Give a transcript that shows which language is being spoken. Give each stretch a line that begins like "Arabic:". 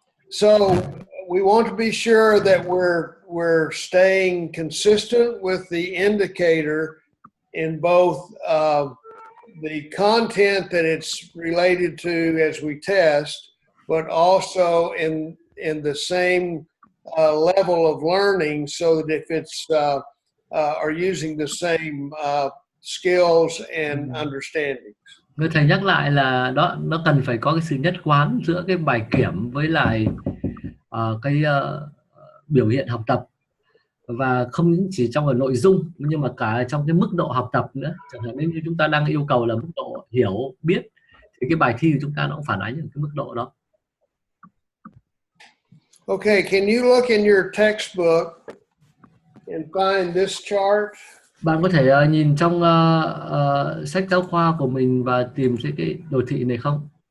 English: So we want to be sure that we're staying consistent with the indicator in both the content that it's related to as we test, but also in the same level of learning, so that if it's are using the same skills and understandings.
Vietnamese: Người thầy nhắc lại là nó cần phải có cái sự nhất quán giữa cái bài kiểm với lại cái biểu hiện học tập, và không những chỉ trong cái nội dung nhưng mà cả trong cái mức độ học tập nữa. Chẳng hạn như chúng ta đang yêu cầu là mức độ hiểu biết thì cái bài thi của chúng ta nó cũng phản ánh ở cái mức độ đó.
English: Okay, can you look in your textbook and find this chart?
Vietnamese: Bạn có thể nhìn trong sách giáo khoa của mình và tìm thấy cái đồ thị này không?